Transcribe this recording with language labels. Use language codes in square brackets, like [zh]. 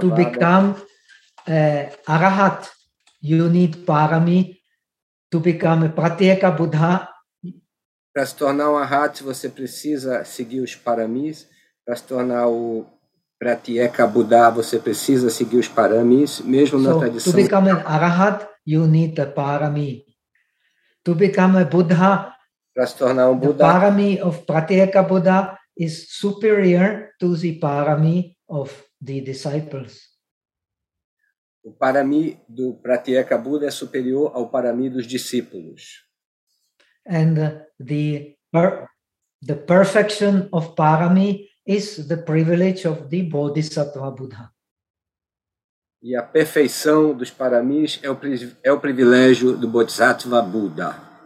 [en] to become arahat, you need parami. To become a pratyeka Buddha, [pt] para se tornar um arahat, você precisa seguir os paramis. Para se tornar o pratyeka Buddha, você precisa seguir os paramis, mesmo na tradição. [en] To become an arahat, you need a parami. To become a Buddha, [pt] para se tornar um Buddha, [en] the parami of pratyeka Buddha is superior to the parami of the disciples. [pt] O parami do pratyeka Buddha é superior ao parami dos discípulos. [en] And the perfection of parami is the privilege of the Bodhisattva Buddha. [pt] E a perfeição dos paramis é o privilégio do Bodhisattva Buddha.